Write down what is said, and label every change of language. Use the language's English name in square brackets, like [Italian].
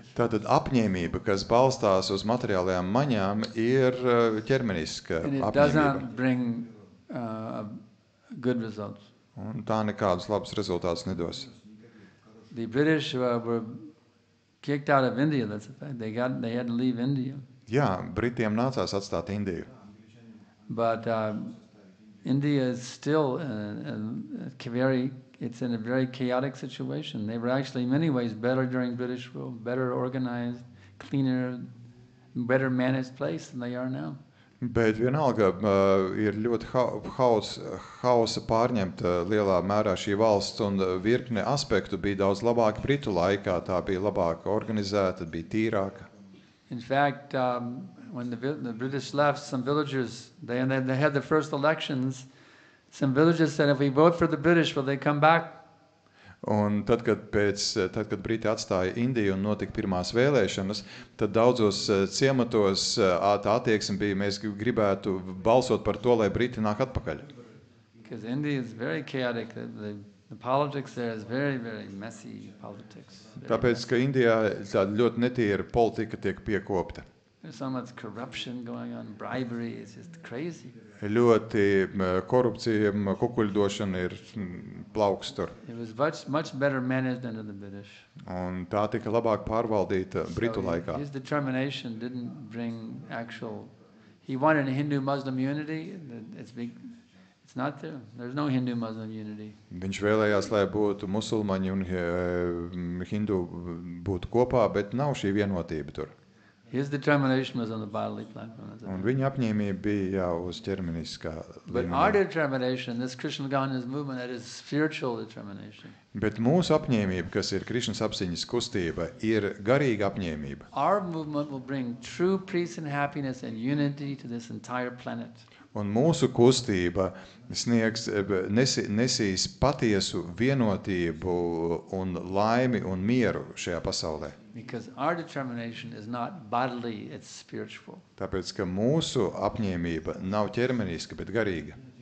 [Latvian] Tātad apņēmība, kas balstās uz materiālajām maņām, ir ķermeniska [English] And it [Latvian] apņēmība. [English] doesn't bring good results. [Latvian] Un tā nekādus labus rezultātus nedos. [English] The British were kicked out of India, that's a fact. They had to leave India. [Latvian] Jā, Britiem nācās atstāt Indiju. [English] But India is still it's in a very chaotic situation. They were actually in many ways better during British rule, better organized, cleaner, better managed place than they are now. [Latvian] Bet vienalga ir ļoti hausa pārņemta lielā mērā šī valsts un virkne aspektu bija daudz labāki Britu laikā, tā bija labāk organizēta, bija tīrāka. [English] In fact, when the British left, some villagers, they had the first elections, some villagers said, if we vote for the British, will they come back? [Latvian] Un tad, kad Briti atstāja Indiju un notika pirmās vēlēšanas, tad daudzos ciematos tā attieksme bija, mēs gribētu balsot par to, lai Briti nāk atpakaļ. [English] Because India is very chaotic. The politics there is very, very messy politics. [Latvian] Tāpēc, ka Indijā tāda ļoti netīra politika tiek piekopta. [English] There's so much corruption going on, bribery, it's just crazy. [Latvian] Ļoti korupcija, kukuļdošana ir plauks tur. [English] It was much better managed under the British. [Latvian] Un tā tika labāk pārvaldīta Britu laikā. [English] His determination didn't bring he wanted a Hindu-Muslim unity. It's not there. There's no Hindu-Muslim unity. [Latvian] Viņš vēlējās, lai būtu musulmaņi un hindu būtu kopā, bet nav šī vienotība tur. [English] His determination was on the bodily platform. [Latvian] Un viņa apņēmība bija jau uz ķermeniskā [English] But our determination, this Krishna Consciousness movement, that is spiritual determination. [Latvian] Bet mūsu apņēmība, kas ir Krišnas apziņas kustība, ir garīga apņēmība. [English] Our movement will bring true peace and happiness and unity to this entire planet. [Latvian] Un mūsu kustība nesīs patiesu vienotību un laimi un mieru šajā pasaulē. [English] Because our determination is not bodily, it's spiritual. [Latvian] Tāpēc, ka mūsu apņēmība nav ķermeniska, bet garīga.